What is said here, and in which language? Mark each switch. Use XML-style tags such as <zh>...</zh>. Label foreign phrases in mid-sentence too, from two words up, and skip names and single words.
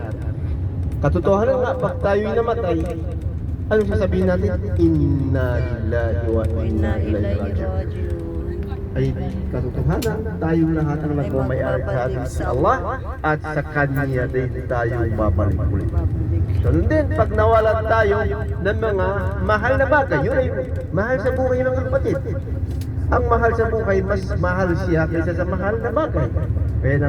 <tl>Katotohanan nga, pag tayo'y namatay, anong sasabihin natin?</tl> <ar>إنا لله وإنا Inna ilaihi ilaihi raji'un. raji'un.</ar> <tl>ay katotohanan, tayong lahat ang nagmamayari sa atin si Allah at sa Kanya din tayo babalik ulit. So din, pag nawalan tayo ng mga mahal na bagay, yun ay mahal sa buhay ng kapatid. Ang mahal sa buhay, mas mahal siya kaysa sa mahal na bagay.</tl>